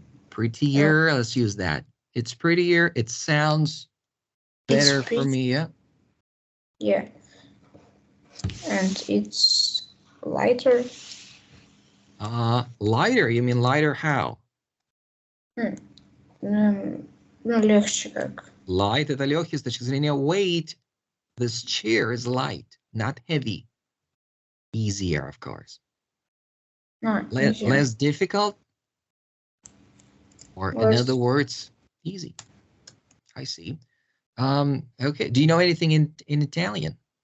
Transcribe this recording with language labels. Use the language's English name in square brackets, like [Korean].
[English] Prettier, let's use that. It's prettier, it sounds better for me, yeah? Yeah. And it's lighter. Lighter, you mean lighter how? [Russian] Легче как. Light, это легкий с точки зрения weight. [English] This chair is light, not heavy. Easier, of course. Less difficult? Or in other words, easy. I see. Okay. Do you know anything in Italian?